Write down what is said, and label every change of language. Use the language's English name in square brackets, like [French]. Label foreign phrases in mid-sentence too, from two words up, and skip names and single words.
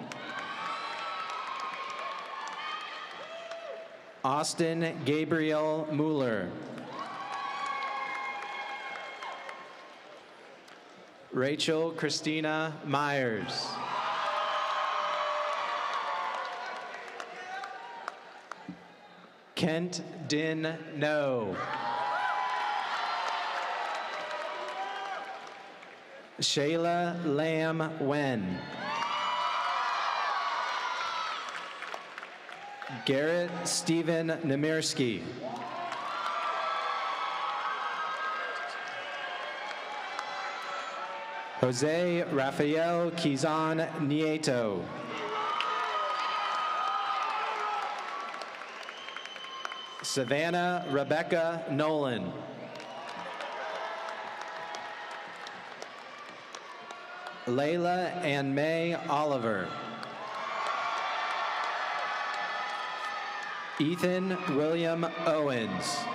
[English] Austin Gabriel Mueller. Rachel Christina Myers. Kent Din No. Shayla Lamb Wen. Garrett Stephen Nemirsky. Jose Rafael Kizan Nieto. Savannah Rebecca Nolan. Layla and May Oliver. Ethan William Owens.